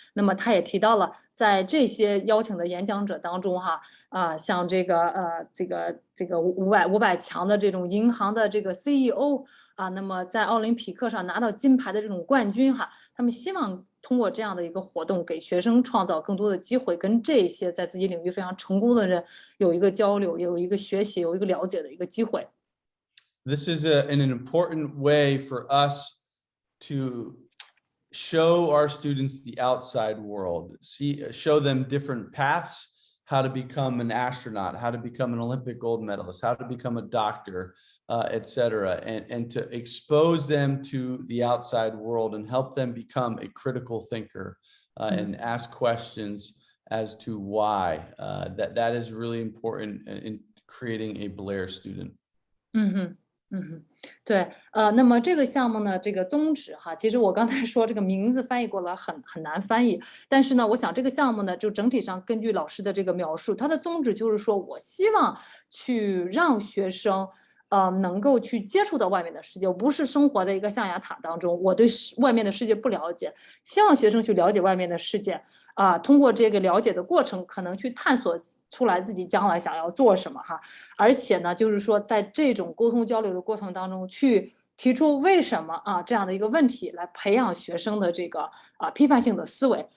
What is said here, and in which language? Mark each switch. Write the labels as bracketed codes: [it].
[zh] 那么他也提到了，在这些邀请的演讲者当中哈，像这个500强的这种银行的这个 CEO 那么在奥林匹克上拿到金牌的这种冠军哈，他们希望通过这样的一个活动，给学生创造更多的机会，跟这些在自己领域非常成功的人有一个交流，有一个学习，有一个了解的一个机会。 [en] This is an important way for us to show our students the outside world, show them different paths, how to become an astronaut, how to become an Olympic gold medalist, how to become a doctor, etc., and to expose them to the outside world and help them become a critical thinker and ask questions as to why. That is really important in creating a Blair student. [zh] 对，那么这个项目呢，这个宗旨哈，其实我刚才说这个名字翻译过来很难翻译，但是呢，我想这个项目呢，就整体上根据老师的这个描述，它的宗旨就是说我希望去让学生能够去接触到外面的世界，我不是生活在一个象牙塔当中，我对外面的世界不了解，希望学生去了解外面的世界通过这个了解的过程，可能去探索出来自己将来想要做什么哈，而且呢，就是说在这种沟通交流的过程当中，去提出为什么这样的一个问题，来培养学生的这个批判性的思维。